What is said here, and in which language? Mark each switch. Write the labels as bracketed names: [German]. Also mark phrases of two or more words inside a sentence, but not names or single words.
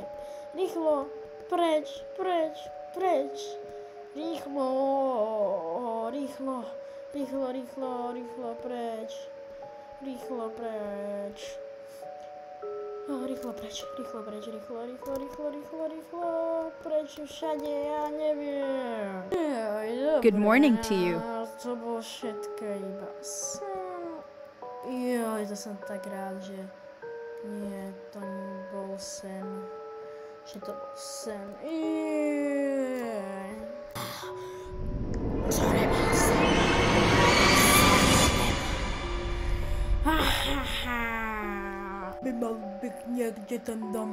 [Slovak] Rýchlo, preč. Rýchlo, preč. Rýchlo preč všade, ja neviem. [English] Good morning to you. [Slovak] To bolo všetko iba sen. To som tak rád, že nie, to nebol sen. Že to bol sen. To nebol sen. By mal byť niekde ten dom.